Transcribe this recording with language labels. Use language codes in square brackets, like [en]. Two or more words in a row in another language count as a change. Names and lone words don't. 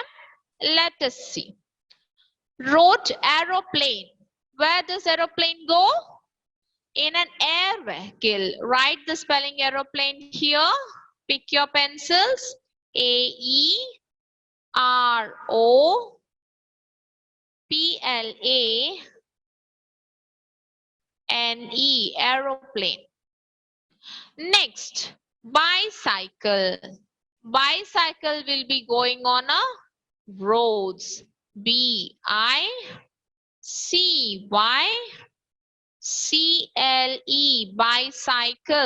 [en] Let us see. Road, aeroplane. Where does aeroplane go? In an air vehicle. Write the spelling aeroplane here. Pick your pencils. A-E-R-O-P-L-A-N-E, aeroplane. Next, bicycle. Bicycle will be going on a roads. B-I-C-Y-C-L-E, bicycle.